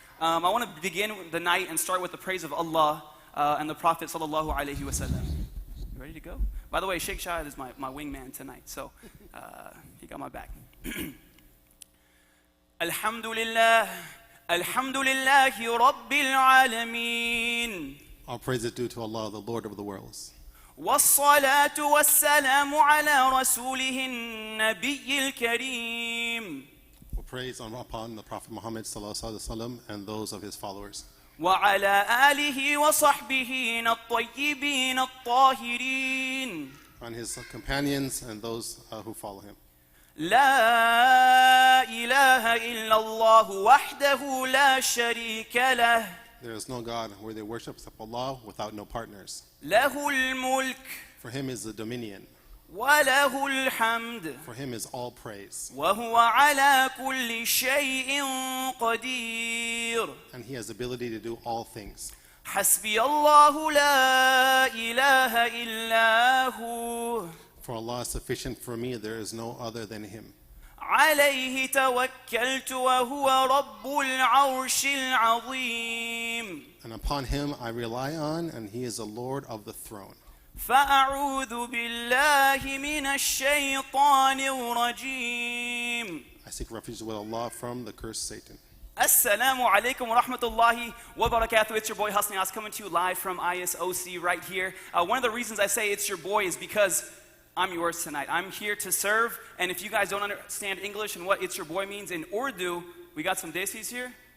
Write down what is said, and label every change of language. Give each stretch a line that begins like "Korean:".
English: I want to begin the night and start with the praise of Allah and the Prophet sallallahu alaihi wasallam. You ready to go? By the way, Sheikh Shahid is my wingman tonight, so he got my back.
Arabic: Alhamdulillah, alhamdulillahi rabbil alameen.
English: All praise is due to Allah, the Lord of the worlds.
Arabic: والصلاة والسلام على رسوله النبي الكريم.
English: Praise upon the Prophet Muhammad sallallahu alaihi wasallam and those of his followers.
Arabic: وعلى آله وصحبه الطيبين الطاهرين.
English: On his companions and those who follow him.
Arabic: لا إله إلا الله وحده لا شريك له.
English: There is no God worthy of worship except Allah, without no partners.
Arabic: له الملك.
English: For him is the dominion.
Arabic: وله الحمد.
English: For him is all praise.
Arabic: وهو على كل شيء قدير.
English: And he has the ability to do all things.
Arabic: حسبي الله لا إله إلا هو.
English: For Allah is sufficient for me, there is no other than him.
Arabic: عليه توكلت وهو رب العرش العظيم.
English: And upon him I rely on, and he is the Lord of the throne.
Arabic: فأعوذ بالله من الشيطان الرجيم.
English: I seek refuge with Allah from the cursed Satan.
Arabic: Assalamu alaikum wa rahmatullahi wa barakatuh.
English: It's your boy Hassan Ilyas coming to you live from ISOC right here. One of the reasons I say it's your boy is because I'm yours tonight. I'm here to serve, and if you guys don't understand English and what it's your boy means, in Urdu, we got some desis here.